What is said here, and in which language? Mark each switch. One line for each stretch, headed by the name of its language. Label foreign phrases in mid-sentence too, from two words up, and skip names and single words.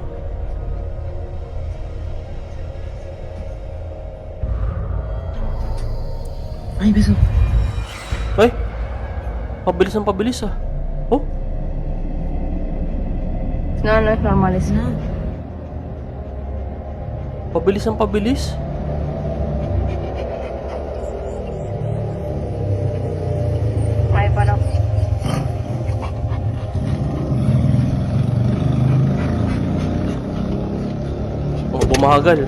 Filipino: Ay, beso. Ay! Pabilis ng pabilis ah. Oh?
Spanish: No, no es normal eso. No.
Filipino: Pabilis ng pabilis? Ay, parang. Oh, bumagal.